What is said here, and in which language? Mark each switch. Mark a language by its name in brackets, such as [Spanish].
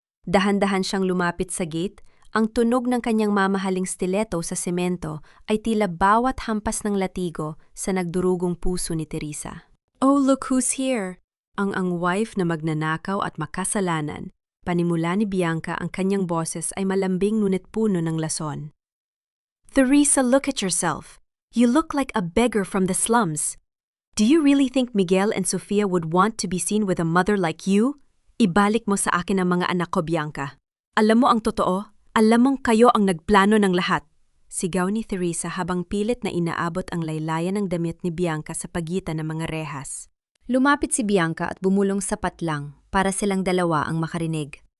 [Filipino] Dahan-dahan siyang lumapit sa gate. Ang tunog ng kanyang mamahaling stiletto sa semento ay tila bawat hampas ng latigo sa nagdurugong puso ni Teresa. [English] Oh, look who's here! [Filipino] Ang wife na magnanakaw at makasalanan. Panimula ni Bianca, ang kanyang boses ay malambing ngunit puno ng lason. [English] Teresa, look at yourself. You look like a beggar from the slums. Do you really think Miguel and Sofia would want to be seen with a mother like you? [Filipino] Ibalik mo sa akin ang mga anak ko, Bianca. Alam mo ang totoo? Alam mong kayo ang nagplano ng lahat. Sigaw ni Teresa habang pilit na inaabot ang laylayan ng damit ni Bianca sa pagitan ng mga rehas. Lumapit si Bianca at bumulong sapat lang para silang dalawa ang makarinig.